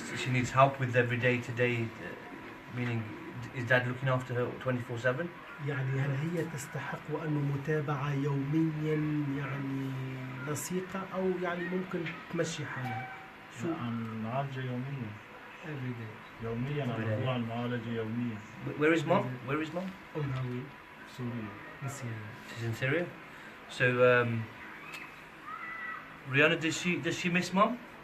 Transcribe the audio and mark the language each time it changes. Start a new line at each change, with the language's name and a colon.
English: So she needs help with every day to day, meaning is Dad looking after her 24/7?
Arabic: يعني هل هي تستحق أنه متابعة يوميا يعني لصيقة أو يعني ممكن تمشي حالها؟ شو عن معالجة يوميا
English: every day.
Arabic: يوميا على موضوع المعالجة يوميا.
English: Where is Mom? Where is Mom?
Arabic: أمها وين؟ سوريا.
English: in Syria. She's in Syria. So Rihanna, does she miss Mom?